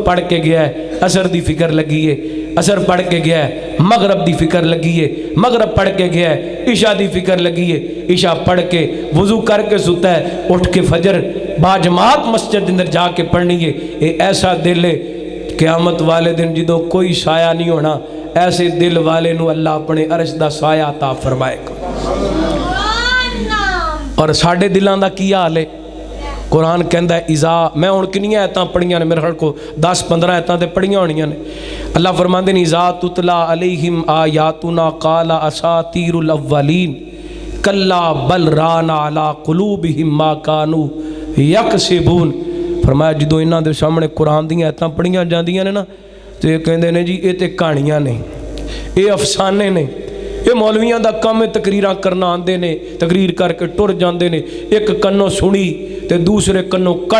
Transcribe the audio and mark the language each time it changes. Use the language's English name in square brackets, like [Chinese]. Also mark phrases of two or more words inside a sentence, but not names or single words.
[Punjabi] پڑھ کے گیا ہے عصر دی فکر لگی ہے عصر پڑھ کے گیا ہے مغرب دی فکر لگی ہے مغرب پڑھ کے گیا ہے عشاء دی فکر لگی ہے عشاء پڑھ کے وضو کر کے سُتا ہے اٹھ کے فجر باجماعت مسجد اندر جا کے پڑھنی ہے یہ ایسا دل ہے قیامت والے دن جدوں کوئی سایہ نہیں ہونا ایسے دل والے نوں اللہ اپنے عرش دا سایہ عطا فرمائے گا اور ساڈے دلاں دا کی حال ہے قرآن کہتا ہے اذا میں ہن کنیاں آیتاں پڑھیاں نے میرے خیال کو 10-15 آیتاں تے پڑھیاں ہونیاں نے اللہ فرماندے نے [Arabic] إذا تتلى عليهم آياتنا قال أساطير الأولين كلا بل ران على قلوبهم ما كانوا يكسبون [Punjabi] فرمایا جدوں انہاں دے سامنے قرآن دی آیتاں پڑھیاں جاندیاں نے نہ تے کہندے نے جی یہ تے کہانیاں نے یہ افسانے نے یہ مولویاں دا کام ہے تقریراں کرنا آندے نے تقریر کر کے ٹر جاندے نے ایک کنّوں سنی تے دوسرے کنّوں کڈھ